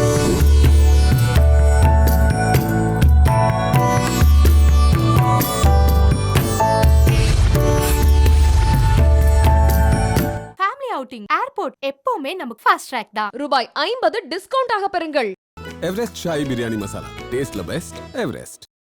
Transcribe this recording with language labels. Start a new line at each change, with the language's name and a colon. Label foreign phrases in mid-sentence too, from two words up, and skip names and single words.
English: outing airport
Tamil: எப்பவுமே நமக்கு
English: fast track
Tamil: தான். ரூபாய் 50 டிஸ்கவுண்ட் ஆக பெறுங்கள்.
Hindi: एवरेस्ट शाही बिरयानी मसाला,
English: taste the best
Hindi: एवरेस्ट.